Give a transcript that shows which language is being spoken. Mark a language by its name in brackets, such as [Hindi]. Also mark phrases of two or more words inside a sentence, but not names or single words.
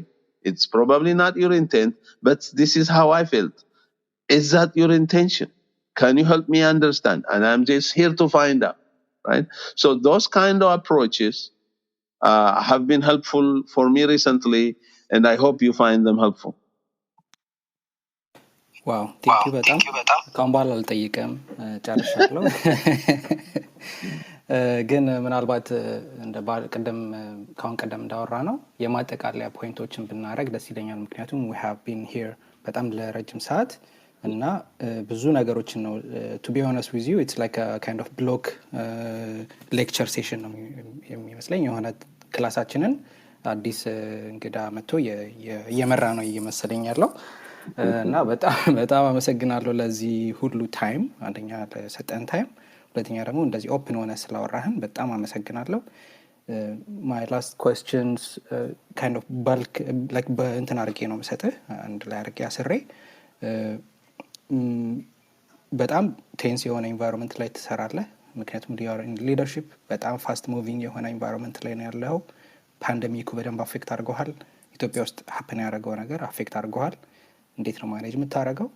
[English] It's probably not your intent, but this is how I felt. Is that your intention? Can you help me understand? And I'm just here to find out, right? So those kind of approaches have been helpful for me recently, and I hope you find them helpful. wow thank you [Amharic] በጣም ካሁን በኋላ አልጠይቅም ጨርሻለሁ። ግን ምናልባት እንደ ቀደም ካሁን ቀደም እንዳወራ ነው የማጠቃለያ ፖይንቶችን ብናረግ ደስ ይለኛል። ምክንያቱም [English] we have been here [Amharic] በጣም ለረጅም ሰዓት እና ብዙ ነገሮችን ነው [English] to be honest with you it's like a kind of block lecture session [Amharic] ነው የሚመስለኝ። የሆነ ክላሳችንን አዲስ እንግዳ መጥቶ እየመራ ነው እየመሰለኝ ያለው እና በጣም አመሰግናለሁ ለዚህ ሁሉ ታይም፣ አንደኛ ለሰጠን ታይም፣ ሁለተኛ ደግሞ እንደዚህ ኦፕን ሆነ ስላወራህን በጣም አመሰግናለሁ። [English] my last questions kind of bulk like [Amharic] እንትን አድርጌ ነው የምሰጥህ አንድ ላይ አድርጌ አስሬ በጣም ቴንስ የሆነ ኢንቫይሮንመንት ላይ ትሰራለህ። ምክንያቱም ሊደርሺፕ በጣም [English] fast moving [Amharic] የሆነ ኢንቫይሮንመንት ላይ ነው ያለው። ፓንደሚኩ በደንብ አፌክት አድርጎሃል። ኢትዮጵያ ውስጥ ሀፕን ያደረገው ነገር አፌክት አድርጎሃል። እንዴት ነው ማኔጅ የምታደርገው?